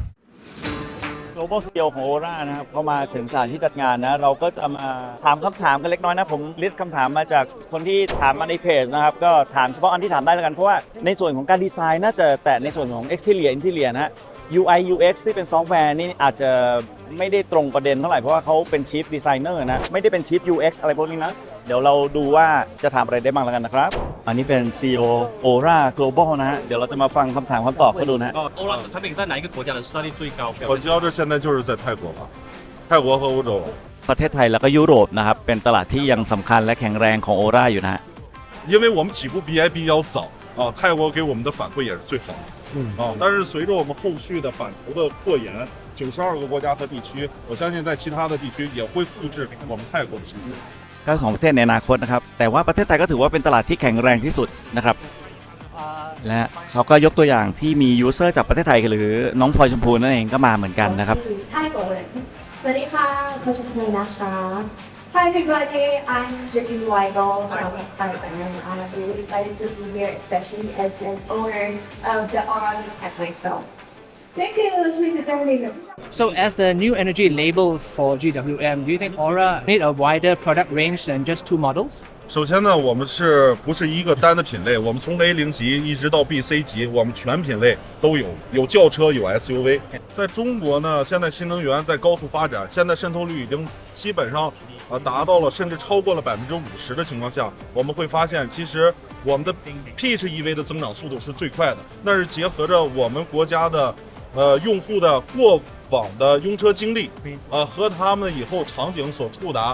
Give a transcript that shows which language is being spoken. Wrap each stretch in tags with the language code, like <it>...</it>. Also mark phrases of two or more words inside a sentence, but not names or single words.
<en>Global CEO</en> <th>ของ ORA นะครับเข้ามาถึงสถานที่จัดงานนะเราก็จะมาถามคำถามกันเล็กน้อยนะผมลิสต์คำถามมาจากคนที่ถามมาในเพจนะครับก็ถามเฉพาะอันที่ถามได้แล้วกันเพราะว่าในส่วนของการดีไซน์น่าจะแต่ในส่วนของ</th> <en>Exterior Interior</en> <th>นะ</th> <en>UI UX</en> <th>ที่เป็นซอฟต์แวร์นี่อาจจะไม่ได้ตรงประเด็นเท่าไหร่เพราะว่าเขาเป็น</th> <en>Chief Designer</en> <th>นะไม่ได้เป็น</th> <en>Chief UX</en> <th>อะไรพวกนี้นะเดี๋ยวเราดูว่าจะถามอะไรได้บ้างแล้วกันนะครับอันนี้เป็น</th> <en>CEO ORA Global</en> <th>นะฮะเดี๋ยวเราจะมาฟังคำถามคำตอบเขาดูนะฮะ</th> <zh>ORA 产品在哪一个国家的市占率最高？我知道这现在就是在泰国吧，泰国和欧洲。</zh> <th>ประเทศไทยแล้วก็ยุโรปนะครับเป็นตลาดที่ยังสำคัญและแข็งแรงของ ORA อยู่นะฮะ</th> <zh>因为我们起步比较早啊，泰国给我们的反馈也是最好的。但是随着我们后续的版图的扩延，92个国家和地区，我相信在其他的地区也会复制我们泰国的成功。</zh> <th>ก็ของประเทศในอนาคตนะครับแต่ว่าประเทศไทยก็ถือว่าเป็นตลาดที่แข็งแรงที่สุดนะครับและเขาก็ยกตัวอย่างที่มียูเซอร์จากประเทศไทยหรือน้องพลอยชมพูนั่นเองก็มาเหมือนกันนะครับ สวัสดีค่ะพลอยชมพูนะคะ</th> <en>Hi everybody, I'm Jackie Weigel from Thailand. I'm really excited to be here, especially as an owner of the ORA Cat myself. Thank you, So as the new energy label for GWM, do you think ORA need a wider product range than just two models?</en> <zh>首先呢，我们不是一个单的品类，我们从 A0 级一直到 BC 级，我们全品类都有，有轿车，有 SUV。在中国呢，现在新能源在高速发展，现在渗透率已经基本上达到了，甚至超过了50%的情况下，我们会发现，其实我们的 PHEV 的增长速度是最快的，那是结合着我们国家的用户的过往的用车经历，和他们以后场景所触达。</zh>